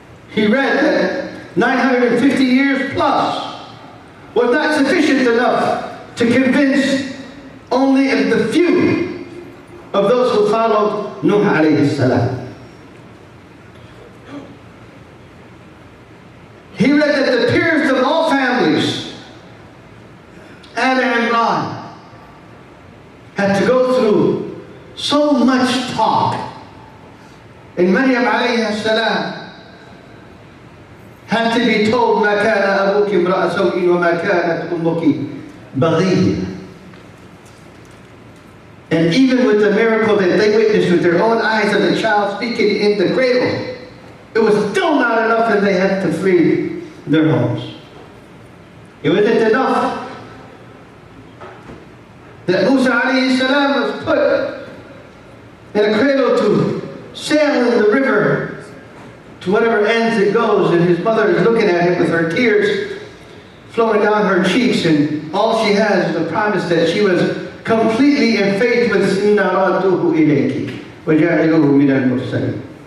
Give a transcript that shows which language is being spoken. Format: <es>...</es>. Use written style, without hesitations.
<en>He read that 950 years plus was not sufficient enough to convince only the few of those who followed Nuh alayhi salam. He read that the purest of all families, Al Imran, had to go through So much talk. And Maryam alayhi salam had to be told,</en> <ar>ما كان أبوك امرأ سوء وما كانت أمك بغيا.</ar> <en>And even with the miracle that they witnessed with their own eyes of the child speaking in the cradle, it was still not enough, and they had to flee their homes. It wasn't enough that Musa alayhi salam was put in a cradle to sail in the river to whatever ends it goes, and his mother is looking at him with her tears flowing down her cheeks, and all she has is a promise that she was completely in faith with</en> <ar>Inna radduhu ilayki wa ja'iluhu min al-mursalin.</ar>